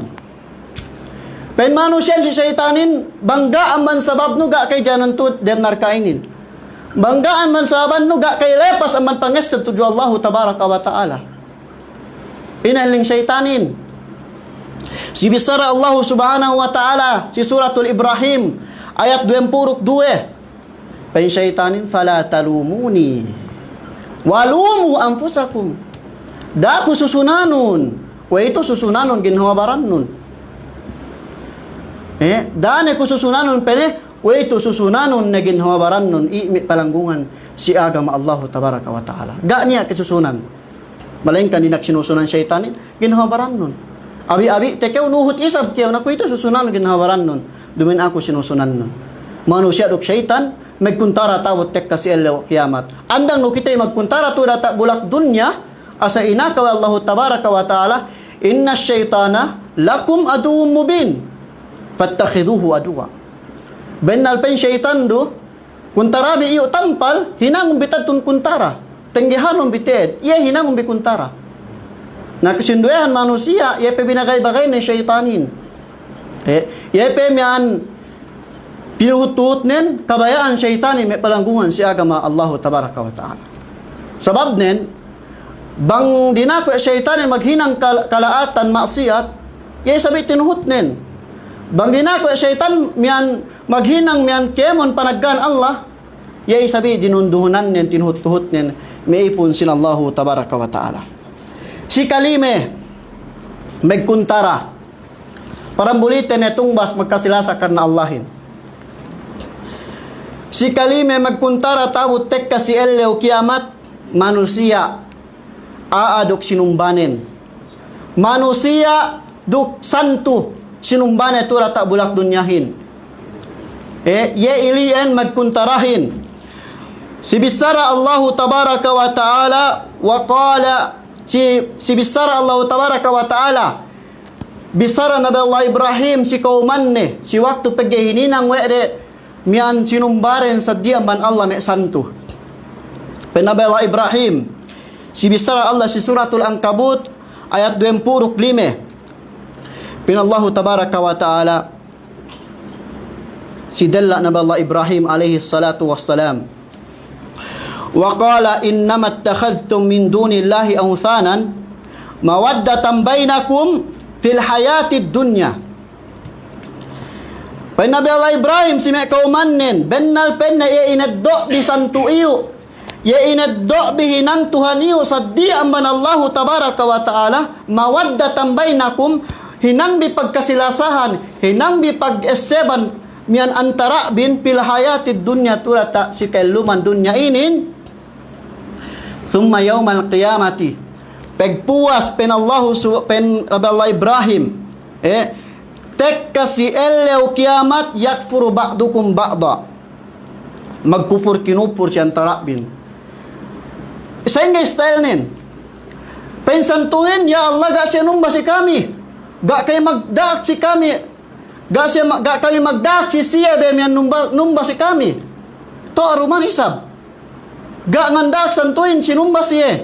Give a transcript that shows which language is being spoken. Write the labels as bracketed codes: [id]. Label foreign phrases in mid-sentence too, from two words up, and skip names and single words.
[yka] Pen manusia si syaitanin banggaan man sabab no ga kay janan tut dem narkainin. Banggaan man sabab no ga kay lepas aman pangested tuju [ar] الله تبارك وتعالى. [yka] Inaling syaitanin. Si bisara [ar] الله سبحانه وتعالى [yka] si suratul Ibrahim ayat 22. Pen syaitanin [ar] فلا تلوموني ولوموا أنفسكم. [yka] Daku susunanun. Wa itu susunanon ginhawabaran nun. Dane ko susunanon pene, wait susunanon na ginhawabaran nun, palanggungan si agama [ar] الله تبارك وتعالى. [yka] Ga niya kisusunan. Malain kan dinak sinusunan syaitanin, ginhawabaran nun. Abi-abi, tekew nuhut isab kiyaw na ko ito susunanon ginhawabaran nun. Dumin ako sinusunan nun. Manusia duk syaitan, magkuntara tawot tek kasi elew kiamat. Andang no kita'y magkuntara to data bulak dunya, asa inakaw [ar] الله تبارك وتعالى, إن الشيطان لكم عدو مبين. فاتخذوه عدوا. [yka] Benal pen syaitan do kuntara bi iyo tampal hinang bitatun kuntara. Tenggihanon bited, iya hinang bi kuntara. Na kasinduyan manusia, iya pe binagay-bagay na syaitanin. Iya pe mian pinuhut nen kabayaan syaitan may palanggungan si agama [ar] الله تبارك وتعالى. [yka] Sabab nen bang dinako syaitan maghinang kalaatan maksiat, yay sabi tinuhut nen. Bang dinako syaitan mian maghinang mian kemon panaggan Allah, yay sabi dinunduhunan nen tinuhut-tuhut nen maipon sin [ar] الله تبارك وتعالى. [yka] Si kalime magkuntara parang bulitin itong bas magkasilasa karna Allahin. Si kalime magkuntara tabut tek kasi ellew kiamat manusia aadok sinumbanen. Manusia duk santu sinumbane tura tak bulak dunyahin. Ye ilien magkuntarahin. Si bisara [ar] الله تبارك وتعالى وقال [yka] si bisara [ar] الله تبارك وتعالى [yka] bisara Nabi Allah Ibrahim si kaumanne si waktu paghihininang wede mian sinumbaren sa diaman Allah me santu. Nabi Allah Ibrahim si bisara Allah si suratul Ankabut ayat 25. Pinallahu [ar] تبارك وتعالى [yka] si dalla Nabi Allah Ibrahim [ar] عليه الصلاة والسلام. وقال إنما اتخذتم من دون الله أوثانا مودة بينكم في الحياة الدنيا. [yka] Pai Nabi Allah Ibrahim si me kaumannen bennal penna ye inaddo di santu iyo ye inaddo bihinang Tuhan iyo saddi amban [ar] الله تبارك وتعالى مودة بينكم [yka] hinang bi pagkasilasahan hinang bi pag-eseban mian antara bin [ar] في الحياة الدنيا [yka] turata si kailuman dunya inin. [ar] ثم يوم القيامة [yka] pagpuas pen Allah Ibrahim tek kasi ellew kiamat [ar] يكفر بعضكم بعضا [yka] magkufur kinupur si antara bin isa nga style nin pensantuhin ya Allah ga siya numba si kami ga kay magdaak si kami ga kami magdaak si siya be miyan numba si kami to aruman isab ga ngandak santuin sinumba siya.